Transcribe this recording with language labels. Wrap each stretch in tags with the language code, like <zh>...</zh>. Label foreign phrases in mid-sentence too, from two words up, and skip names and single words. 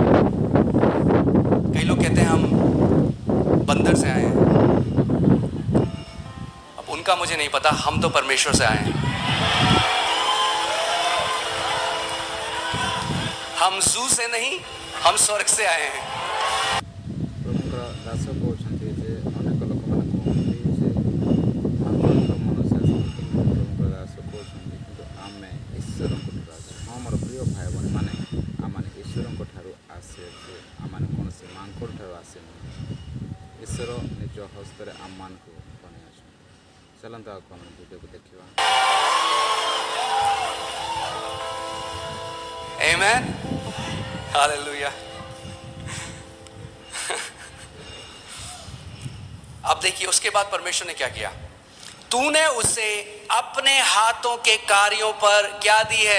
<hi>कई लोग कहते हैं हम बंदर से आए हैं। अब उनका मुझे नहीं पता, हम तो परमेश्वर से आए हैं। हम जू से नहीं, हम स्वर्ग से आए हैं।</hi> <or>ପ୍ରଭୁଙ୍କର ଦାସ କହୁଛନ୍ତି ଯେ ଅନେକ ଲୋକମାନେ କୁହନ୍ତି ଯେ ଆପଣଙ୍କ ମନୁଷ୍ୟ ପ୍ରଭୁଙ୍କର ଦାସ କହୁଛନ୍ତି କିନ୍ତୁ ଆମେ ଈଶ୍ୱରଙ୍କ ଠାରୁ ଆସେ। ହଁ ମୋର ପ୍ରିୟ ଭାଇ ଭଉଣୀମାନେ, ଆମମାନେ ଈଶ୍ୱରଙ୍କ ଠାରୁ ଆସିଅଛୁ, ଆମମାନେ କୌଣସି ମାଙ୍କଡ଼ ଠାରୁ ଆସିନୁ। ଈଶ୍ୱର ନିଜ ହସ୍ତରେ ଆମମାନଙ୍କୁ ବନେଇ ଅଛନ୍ତି। चलନ୍ତୁ आगକୁ ଆମେ ଭିଡ଼ିଓକୁ ଦେଖିବା।</or> <en>Amen. Hallelujah.</en> <hi>अब देखिए उसके बाद परमेश्वर ने क्या किया। तूने उसे अपने हाथों के कार्यों पर क्या दी है?</hi>